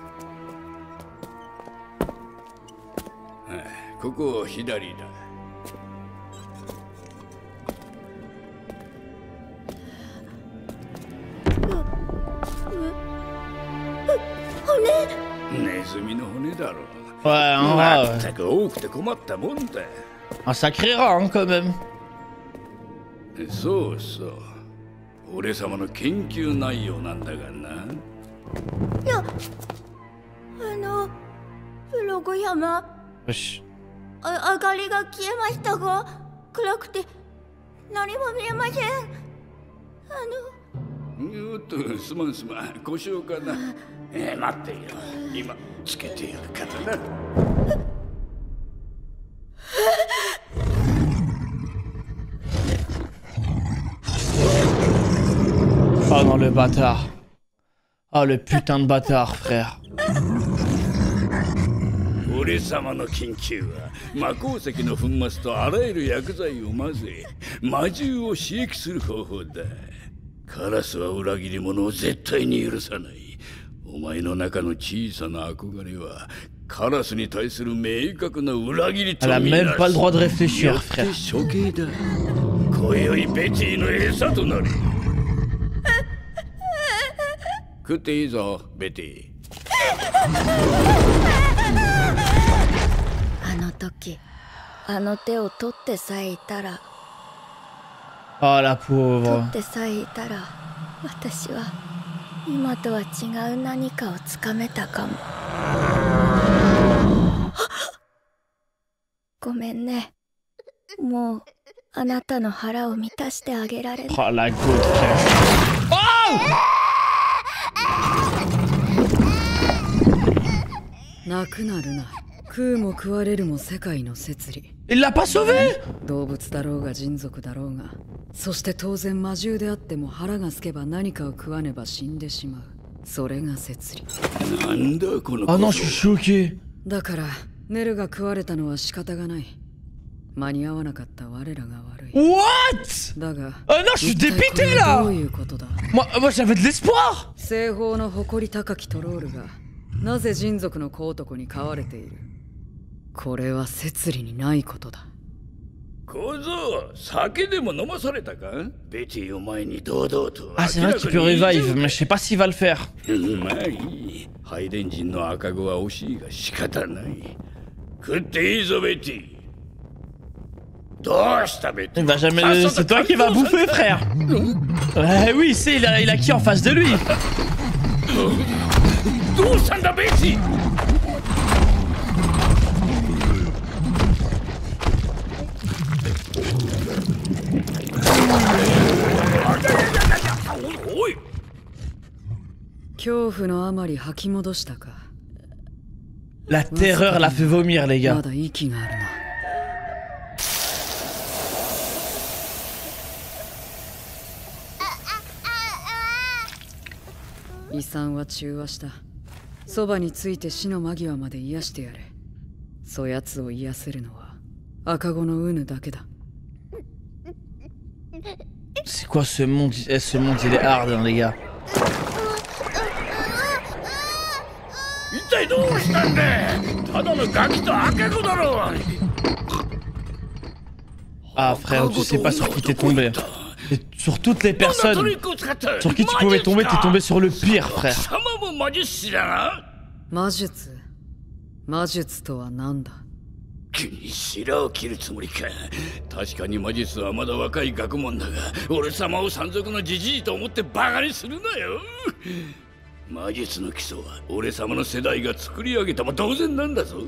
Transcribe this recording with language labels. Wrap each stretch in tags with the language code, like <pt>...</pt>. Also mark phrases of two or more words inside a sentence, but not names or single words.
<ja>ここ左だ。ネズミの骨だろう。</ja> <fr>Ouais, un rat.</fr> <ja>全く多くて困ったもんだ。</ja> <fr>Un sacré rat, hein, quand même.</fr> <ja>そうそう。俺様の研究内容なんだがな。いや、ブログ山。よし。明かりが消えましたが、暗くて何も見えません。おっと、すまんすまん、故障かな。待ってよ、今つけてやるからな。</ja> <fr>Oh non, le bâtard. Oh, le putain de bâtard, frère.</fr> <ja>俺様の研究は魔鉱石の粉末とあらゆる薬剤を混ぜ魔獣を刺激する方法だ。カラスは裏切り者を絶対に許さない。お前の中の小さな憧れはカラスに対する明確な裏切りとみなす。</ja> <fr>Elle a même pas le droit de réfléchir,</fr> <ja>よって処刑だ。今宵ベティの餌となる。食っていいぞ、ベティ。あの時、あの手を取ってさえいたら。</ja> <fr>Oh la pauvre.</fr> <ja>取ってさえいたら、私は今とは違う何かをつかめたかも。ごめんね。もうあなたの腹を満たしてあげられない。</ja> <fr>Oh la goutte, frère. Oh!</fr> <ja>泣くなるな。食うも食われるも世界の摂理。</ja> <fr>Il l'a pas sauvé?</fr> <ja>動物だろうが人族だろうが、そして当然魔獣であっても腹が空けば何かを食わねば死んでしまう。それが摂理。なんだこの。</ja> <fr>Ah non, je suis choqué.</fr> <ja>だからネルが食われたのは仕方がない。間に合わなかった我らが悪い。</ja> <en>What?</en> <ja>だが、</ja> <fr>Ah non, je suis dépité là.</fr> <ja>どういうことだ。</ja> <fr>Moi j'avais de l'espoir.</fr> <ja>西方の誇り高きトロールがなぜ人族の小男に飼われている。これは摂理にないことだ。小僧、酒でも飲まされたか？ベティを前に堂々と。</ja> <fr>Ah, c'est vrai qu'il peut revive, mais je sais pas s'il va le faire.</fr> <ja>まあいい。ハイデン人の赤子は惜しいが仕方ない。食っていいぞ、ベティ。どうしたベティ？</ja> <fr>Il va jamais. C'est toi qui vas bouffer, frère. Oui, c'est il a qui en face de lui?</fr> <ja>どうしたんだ、ベティ？おい。恐怖のあまり吐き戻したか。</ja> <fr>La terreur l'a fait vomir, les gars.</fr> <ja>遺産は中和した。そばについて死の間際まで癒してやれ。そやつを癒せるのは赤子のウヌだけだ。</ja> <fr>C'est quoi ce monde? Ce monde il est hard, hein, les gars. Ah frère, tu sais pas sur qui t'es tombé. Et sur toutes les personnes sur qui tu pouvais tomber, t'es tombé sur le pire, frère.</fr> <ja>魔術。魔術とは何だ？白を切るつもりか。確かに魔術はまだ若い学問だが、俺様を山賊のじじいと思ってバカにするなよ。魔術の基礎は俺様の世代が作り上げたも同然なんだぞ。</ja>